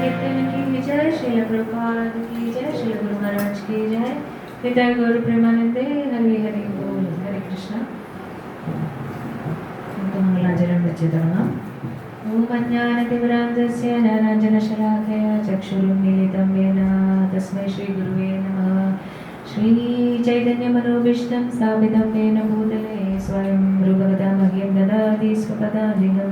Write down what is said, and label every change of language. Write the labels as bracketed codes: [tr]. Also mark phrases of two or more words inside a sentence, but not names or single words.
[hi] की जय, श्रील प्रभुपाद की जय, श्रील गुरु महाराज की जय, निताय गौर प्रेमानंदे, हरे हरे बोल, हरे कृष्ण. [ml] मंगलाचरण വെച്ച് തുടങ്ങാം. [sa] ഓം അജ്ഞാനതിമിരാന്തസ്യ ജ്ഞാനാഞ്ജനശലാഖയ ചക്ഷുരുന്മീലിതം യേന തസ്മൈ ശ്രീ ഗുരുവേ നമഃ. ശ്രീ ചൈതന്യമനോഭീഷ്ടം സ്ഥാപിതം യേന ഭൂതലേ സ്വയം രൂപകഥാ മഹ്യം ദദാതി സ്വപദാധികം.